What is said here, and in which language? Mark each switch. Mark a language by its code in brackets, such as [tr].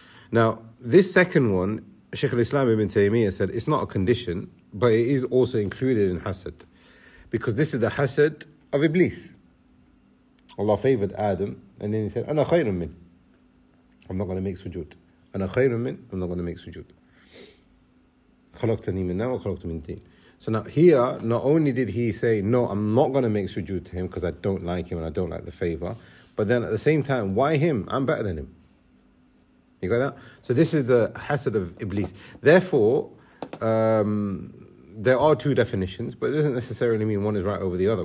[en] Now, this second one, Shaykh al-Islam ibn Taymiyyah said, it's not a condition, but it is also included in hasad. Because this is the hasad of Iblis. Allah favored Adam, and then he said, [ar] أنا خير من. [en] I'm not going to make sujood. [ar] أنا خير من. [en] I'm not going to make sujood. [ar] خلقتني من نار وخلقت من تين. [en] So now here, not only did he say, no, I'm not going to make sujood to him because I don't like him and I don't like the favor. But then at the same time, why him? I'm better than him. You got that? So this is the hasad of Iblis. Therefore, there are two definitions, but it doesn't necessarily mean one is right over the other.